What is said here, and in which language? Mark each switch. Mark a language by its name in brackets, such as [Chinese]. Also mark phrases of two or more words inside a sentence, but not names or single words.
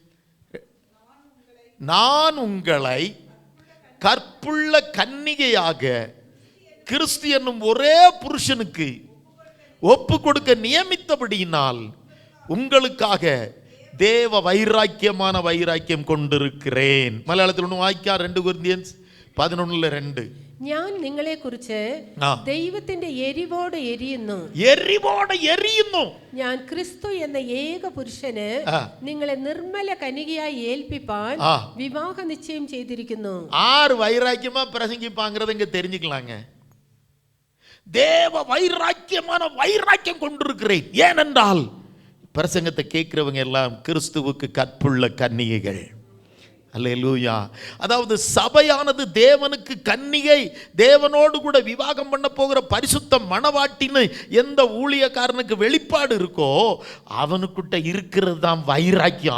[Tamil] நான் உங்களை கற்புள்ள கன்னிகையாக கிறிஸ்து என்னும் ஒரே புருஷனுக்கு ஒப்பு கொடுக்க நியமித்தபடியினால் உங்களுக்காக தேவ வைராக்கியமான வைராக்கியம் கொண்டிருக்கிறேன். [Malayalam] മലയാളത്തിൽ ഒന്ന് വായിക്കാം. 2 കൊരിന്ത്യർ 11:2. ഞാൻ നിങ്ങളെ കുറിച്ച് ദൈവത്തിന്റെ എരിവോട് എരിയുന്നു. ഞാൻ ക്രിസ്തു എന്ന ഏക പുരുഷന് നിങ്ങളെ നിർമ്മല കന്യകയായി ഏൽപ്പിപ്പാൻ വിവാഹ നിശ്ചയം ചെയ്തിരിക്കുന്നു. [Tamil] ആറ് வைராக்கியமா பிரசங்கிப்பாங்கிறத இங்க தெரிஞ்சுக்கலாங்க. தேவ வைராக்கியமான வைராக்கியம் கொண்டிருக்கிறேன். ஏனென்றால் பிரசங்கத்தை கேட்கிறவங்க எல்லாம் கிறிஸ்துவுக்கு கற்புள்ள கன்னிகைகள். அல்லேலூயா. அதாவது சபையானது தேவனுக்கு கன்னிகை, தேவனோடு கூட விவாகம் பண்ண போகிற பரிசுத்த மணவாட்டின்னு எந்த ஊழியக்காரனுக்கு வெளிப்பாடு இருக்கோ அவனுக்கிட்ட இருக்கிறது தான் வைராக்கியம்.